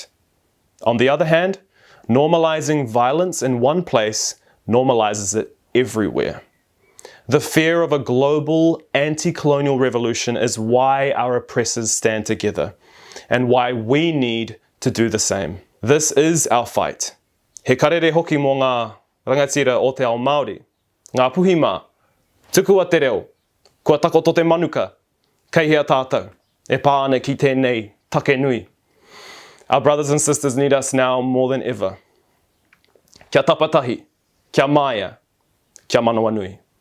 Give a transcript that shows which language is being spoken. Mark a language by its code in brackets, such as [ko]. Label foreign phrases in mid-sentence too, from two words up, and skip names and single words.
[en] On the other hand, normalizing violence in one place normalizes it everywhere. The fear of a global anti-colonial revolution is why our oppressors stand together, and why we need to do the same. This is our fight. [mi] He karere hoki mō ngā rangatira o te ao Māori. Ngā puhima, tuku a te reo, kua takoto te manuka, kei hea tātou, e pā ana ki tēnei take nui. [en] Our brothers and sisters need us now more than ever. [mi] Kia tapatahi, kia māia, kia manawa nui.